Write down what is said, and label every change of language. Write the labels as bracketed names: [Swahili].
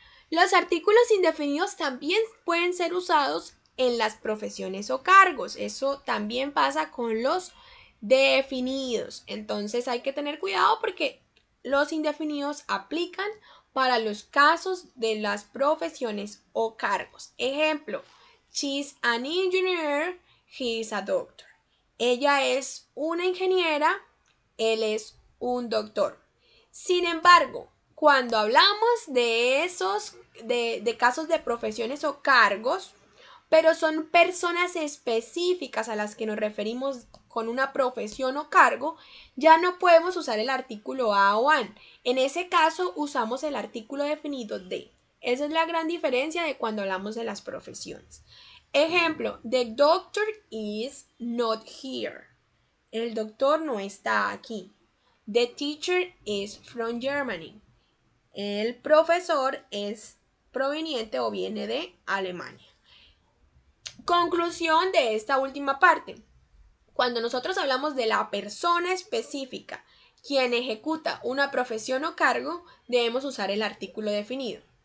[Spanish] Los artículos indefinidos también pueden ser usados en las profesiones o cargos. Eso también pasa con los definidos. Entonces hay que tener cuidado porque los indefinidos aplican para los casos de las profesiones o cargos. [English] Ejemplo, she's an engineer, he's a doctor. [Spanish] Ella es una ingeniera, él es un doctor. Sin embargo, cuando hablamos de de casos de profesiones o cargos, pero son personas específicas a las que nos referimos con una profesión o cargo, ya no podemos usar el artículo a o an. En ese caso usamos el artículo definido de. Esa es la gran diferencia de cuando hablamos de las profesiones. [English] Ejemplo, the doctor is not here. [Spanish] El doctor no está aquí. [English] The teacher is from Germany. [Spanish] El profesor es proveniente o viene de Alemania. Conclusión de esta última parte. Cuando nosotros hablamos de la persona específica quien ejecuta una profesión o cargo, debemos usar el artículo definido.